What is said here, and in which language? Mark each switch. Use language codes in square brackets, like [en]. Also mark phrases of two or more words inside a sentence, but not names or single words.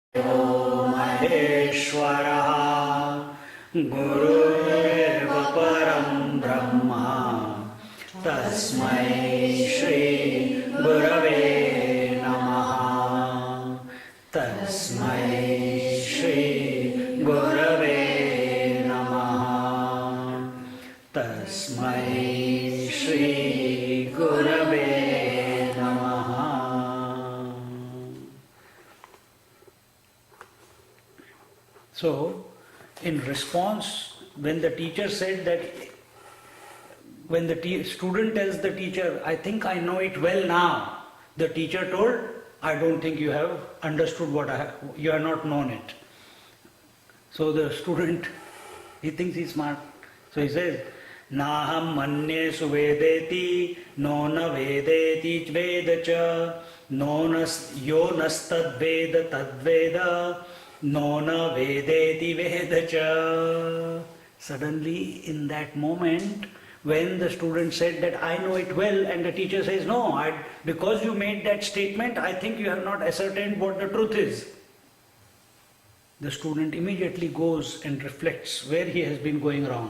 [sa] महेश्वरः गुरुर्देव परं ब्रह्म तस्मै श्री गुरवे नमः तस्मै श्री गुरवे नमः तस्मै श्री गुरवे नमः. [en] So, in response, when the teacher said that, when the student tells the teacher, I think I know it well now, the teacher told, I don't think you have understood you have not known it. So the student, he thinks he's smart. So he says, [sa] नाहं मन्ये सुवेदेति, नो न वेदेति वेद च नो नस् यो नस्तद् वेद तद् वेद, नो न वेदेति वेद च. [en] Suddenly, in that moment, when the student said that I know it well, and the teacher says, no, because you made that statement, I think you have not ascertained what the truth is. The student immediately goes and reflects where he has been going wrong.